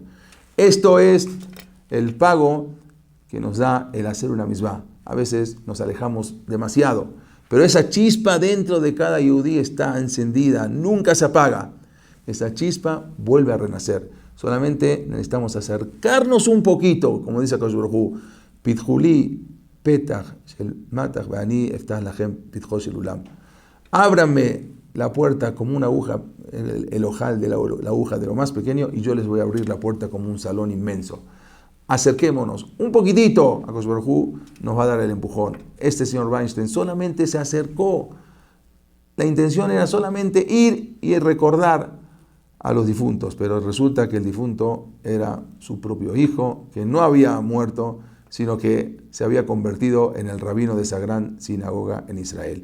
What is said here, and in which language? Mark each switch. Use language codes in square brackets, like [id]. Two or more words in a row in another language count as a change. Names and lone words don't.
[es] Esto es el pago que nos da el hacer una misbah. A veces nos alejamos demasiado, pero esa chispa dentro de cada yudí está encendida, nunca se apaga. Esa chispa vuelve a renacer. Solamente necesitamos acercarnos un poquito, como dice [he] הקדוש ברוך הוא פתחו לי פתח של מחט ואני אפתח לכם פתחו של אולם. [es] Ábranme la puerta como una aguja, el ojal de la aguja de lo más pequeño, y yo les voy a abrir la puerta como un salón inmenso. Acerquémonos un poquitito, [he] הקדוש ברוך הוא [es] nos va a dar el empujón. Este señor Weinstein solamente se acercó. La intención era solamente ir y recordar a los difuntos, pero resulta que el difunto era su propio hijo, que no había muerto, sino que se había convertido en el rabino de esa gran sinagoga en Israel.